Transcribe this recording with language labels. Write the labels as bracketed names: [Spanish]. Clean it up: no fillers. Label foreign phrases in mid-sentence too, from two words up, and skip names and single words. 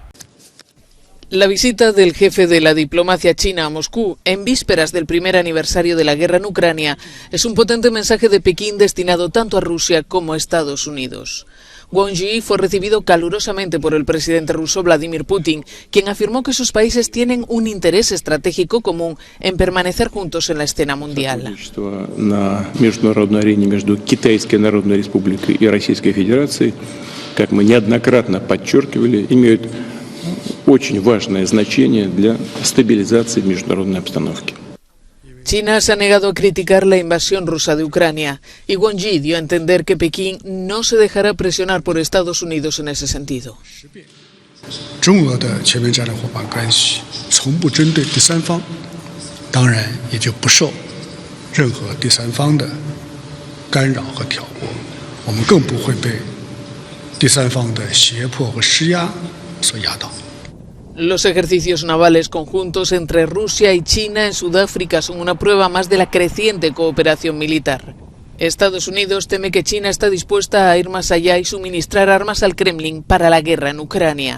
[Spanish] La visita del jefe de la diplomacia china a Moscú, en vísperas del primer aniversario de la guerra en Ucrania, es un potente mensaje de Pekín destinado tanto a Rusia como a Estados Unidos. Wang Yi fue recibido calurosamente por el presidente ruso Vladimir Putin, quien afirmó que sus países tienen un interés estratégico común en permanecer juntos en la escena mundial. [Russian] На международной арене между Китайской Народной Республикой и Российской Федерацией, как мы неоднократно подчеркивали, имеют очень важное значение для стабилизации международной обстановки. [Spanish] China se ha negado a criticar la invasión rusa de Ucrania y Wang Yi dio a entender que Pekín no se dejará presionar por Estados Unidos en ese sentido. [Chinese] 中俄的全面战略伙伴关系从不针对第三方，当然也就不受任何第三方的干扰和挑拨，我们更不会被第三方的胁迫和施压所压倒。 [Spanish] Los ejercicios navales conjuntos entre Rusia y China en Sudáfrica son una prueba más de la creciente cooperación militar. Estados Unidos teme que China está dispuesta a ir más allá y suministrar armas al Kremlin para la guerra en Ucrania.